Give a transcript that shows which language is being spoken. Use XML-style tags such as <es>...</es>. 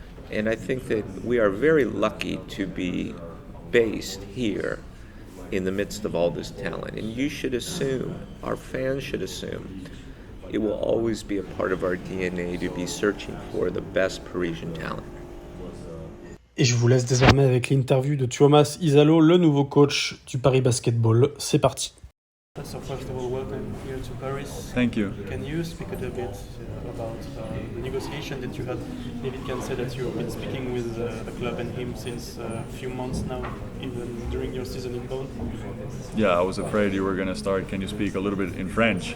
<en>And I think that we are very lucky to be based here in the midst of all this talent. And you should assume, our fans should assume, it will always be a part of our DNA to be searching for the best Parisian talent.</en> <fr>Et je vous laisse désormais avec l'interview de Tuomas Iisalo, le nouveau coach du Paris Basketball. C'est parti.</fr> <en>So first of all, welcome here to Paris. Thank you. Can you speak a little bit about the negotiation that you had? Maybe you can say that you've been speaking with the club and him since a few months now, even during your season in Bonn. Yeah, I was afraid you were going to start. Can you speak a little bit in French?</en>